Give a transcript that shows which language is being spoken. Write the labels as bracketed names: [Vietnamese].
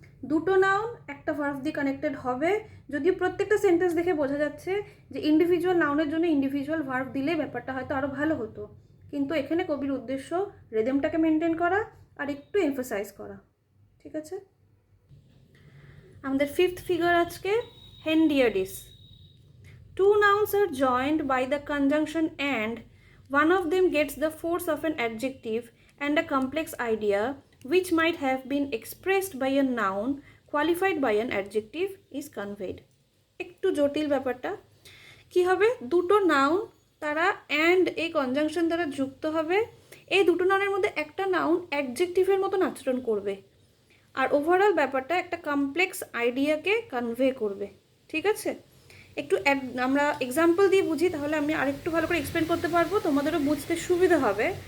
[Bangla] দুটো নাউন একটা ভার্ব দিয়ে কানেক্টেড হবে, যদিও প্রত্যেকটা সেন্টেন্স দেখে বোঝা যাচ্ছে যে ইন্ডিভিজুয়াল নাউনের জন্য ইন্ডিভিজুয়াল ভার্ব দিলে ব্যাপারটা হয়তো আরও ভালো হতো, কিন্তু এখানে কবির উদ্দেশ্য রিদমটাকে মেনটেন করা আর একটু এমফাসাইজ করা। ঠিক আছে, আমাদের ফিফথ ফিগার আজকে হেন্ডিয়াডিস। [English] Two nouns are joined by the conjunction and. One of them gets the force of an adjective and a complex idea which might have been expressed by a noun qualified by an adjective is conveyed. [Bangla] একটু জটিল ব্যাপারটা। কি হবে, দুটো noun তারা and এই conjunction দ্বারা যুক্ত হবে, এই দুটো নাউনের মধ্যে একটা নাউন অ্যাডজেক্টিভের মতন আচরণ করবে আর ওভারঅল ব্যাপারটা একটা কমপ্লেক্স আইডিয়াকে কনভে করবে। ঠিক আছে, একটু আমরা এক্সাম্পল দিয়ে বুঝি, তাহলে আমি আরেকটু ভালো করে এক্সপ্লেন করতে পারবো, তোমাদেরও বুঝতে সুবিধা হবে।